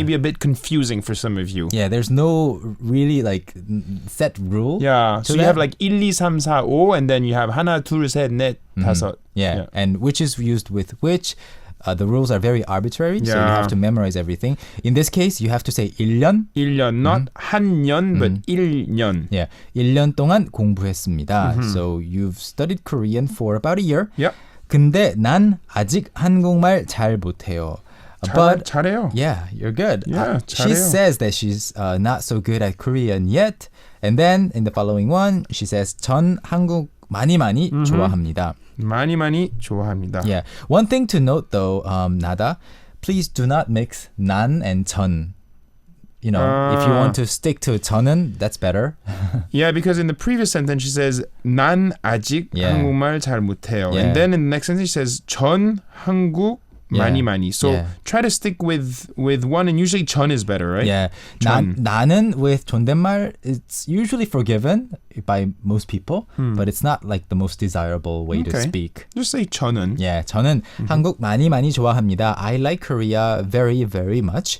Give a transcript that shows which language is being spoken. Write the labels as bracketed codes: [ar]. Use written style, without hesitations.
[en] maybe a bit confusing for some of you. Yeah, there's no really like set rule. Yeah. So you have that. like 1, 2, 3, 4, 5 and then you have [ko] 하나, 둘, 셋, 넷, 다섯. [en] Yeah. And which is used with which. The rules are very arbitrary, so you Yeah. have to memorize everything. In this case, you have to say 1년. 1년, not 한 년, but 1년. [ko] Yeah, 1년 동안 공부했습니다. [en] So you've studied Korean for about a year. Yep. [ko] 근데 난 아직 한국말 잘 못해요. [en] But [ko] 잘해요. [en] yeah, you're good. Yeah, she [ko] 잘해요. [en] says that she's not so good at Korean yet. And then in the following one, she says [ko] 전 한국 많이 좋아합니다. 많이 좋아합니다. [en] Yeah. One thing to note though, Nada, please do not mix 난 and 전. You know, if you want to stick to 저는, that's better. Yeah, because in the previous sentence she says [ko] 난 아직 한국말 잘 못해요. [en] Yeah. And then in the next sentence she says [ko] 전 한국 많이. [en] So try to stick with one, and usually 전 is better, right? Yeah. [ko] 전. [en] 나는 with 존댓말, it's usually forgiven by most people, but it's not like the most desirable way to speak. Just say 저는. [ko] Yeah, 저는 한국 많이 좋아합니다. [en] I like Korea very, very much.